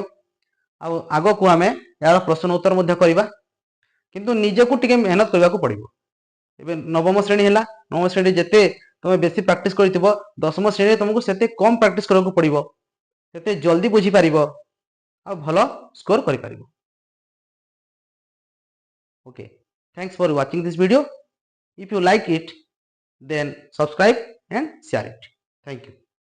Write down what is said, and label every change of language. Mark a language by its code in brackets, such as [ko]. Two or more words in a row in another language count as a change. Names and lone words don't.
[or] ଆଉ ଆଗ କୁ ଆମେ ଯାହାର ପ୍ରଶ୍ନ ଉତ୍ତର ମଧ୍ୟ କରିବା କିନ୍ତୁ ନିଜ କୁ ଟିକେ ମେହନତ କରିବା କୁ ପଡ଼ିବ। ଏବେ ନବମ ଶ୍ରେଣୀ ହେଲା ନବମ ଶ୍ରେଣୀ ଯେତେ ତମେ ବେଶୀ ପ୍ରାକ୍ଟିସ କରିଥିବ ଦଶମ ଶ୍ରେଣୀ ତୁମକୁ ସେତେ କମ ପ୍ରାକ୍ଟିସ କରିବା କୁ ପଡ଼ିବ ସେତେ ଜଲଦି ବୁଝି ପାରିବ ଆଉ ଭଲ ସ୍କୋର କରି ପାରିବ। [en] Okay, thanks for watching this video. If you like it then subscribe and share it. Thank you.